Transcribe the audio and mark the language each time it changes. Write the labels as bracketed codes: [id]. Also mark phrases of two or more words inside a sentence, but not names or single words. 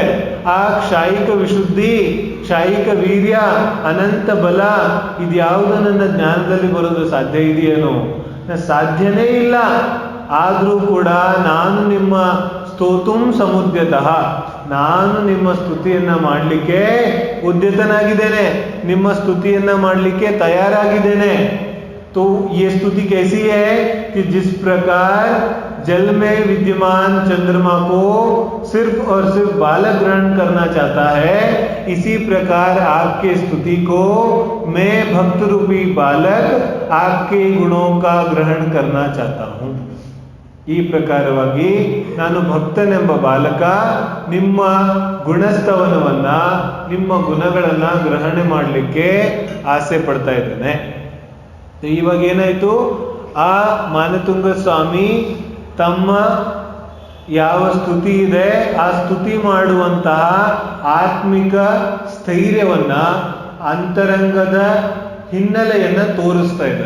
[kn] ಆ ಕ್ಷಾಯಿಕ ವಿಶುದ್ಧಿ, ಕ್ಷಾಯಿಕ ವೀರ್ಯ, ಅನಂತ ಬಲ ಇದ್ಯಾವುದು ನನ್ನ ಜ್ಞಾನದಲ್ಲಿ ಬರೋದು ಸಾಧ್ಯ ಇದೆಯೇನೋ? ಸಾಧ್ಯನೇ ಇಲ್ಲ. ಆದರೂ ಕೂಡ ನಾನು ನಿಮ್ಮ [sa] ಸ್ತೋತುಂ ಸಮುದ್ಯತಃ, [kn] ನಾನು ನಿಮ್ಮ ಸ್ತುತಿಯನ್ನ ಮಾಡಲಿಕ್ಕೆ ಉದ್ಯತನಾಗಿದ್ದೇನೆ, ನಿಮ್ಮ ಸ್ತುತಿಯನ್ನ ಮಾಡಲಿಕ್ಕೆ ತಯಾರಾಗಿದ್ದೇನೆ. [hi] तो ये स्तुति कैसी है कि जिस प्रकार जल में विद्यमान चंद्रमा को सिर्फ और सिर्फ बालक ग्रहण करना चाहता है, इसी प्रकार आपके स्तुति को मैं भक्त रूपी बालक आपके गुणों का ग्रहण करना चाहता हूँ. [kn] ಈ ಪ್ರಕಾರವಾಗಿ ನಾನು ಭಕ್ತನೆಂಬ ಬಾಲಕ ನಿಮ್ಮ ಗುಣಸ್ತವನವನ್ನ, ನಿಮ್ಮ ಗುಣಗಳನ್ನ ಗ್ರಹಣೆ ಮಾಡಲಿಕ್ಕೆ ಆಸೆ ಪಡ್ತಾ ಇದ್ದೇನೆ. ಇವಾಗ ಏನಾಯ್ತು? ಆ ಮಾನತುಂಗ ಸ್ವಾಮಿ ತಮ್ಮ ಯಾವ ಸ್ತುತಿ ಇದೆ ಆ ಸ್ತುತಿ ಮಾಡುವಂತಹ ಆತ್ಮಿಕ ಸ್ಥೈರ್ಯವನ್ನ, ಅಂತರಂಗದ ಹಿನ್ನೆಲೆಯನ್ನ ತೋರಿಸ್ತಾ ಇದ್ದಾರೆ.